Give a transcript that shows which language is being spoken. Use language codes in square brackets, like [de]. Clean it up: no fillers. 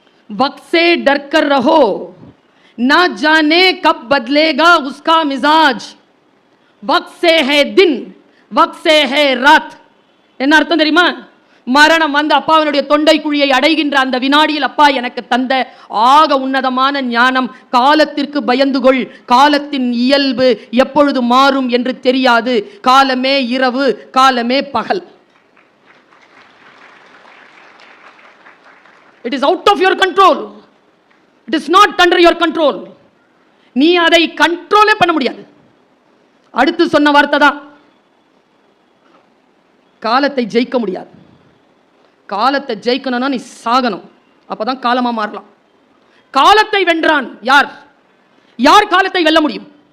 [hi] वक्से डर कर रहो, ना जाने कब बदलेगा उसका मिजाज, वक्त से है दिन, वक्त से है रात. [ta] என்ன அர்த்தம் தெரியுமா? மரணம் வந்து அப்பாவினுடைய தொண்டை குழியை அடைகின்ற அந்த வினாடியில் அப்பா எனக்கு தந்த ஆக உன்னதமான ஞானம், காலத்திற்கு பயந்து கொள், காலத்தின் இயல்பு எப்பொழுது மாறும் என்று தெரியாது, காலமே இரவு, காலமே பகல். [en] It is out of your control. It is not under your control. [ta] நீ அதை கண்ட்ரோலே பண்ண முடியாது. அடுத்து சொன்ன வார்த்தை தான், காலத்தை ஜெயிக்க முடியாது. காலத்தை ஜெயிக்கணும்னா நீ சாகணும், அப்பதான் காலமா மாறலாம். காலத்தை வென்றான் யார்? யார் காலத்தை வெல்ல முடியும்?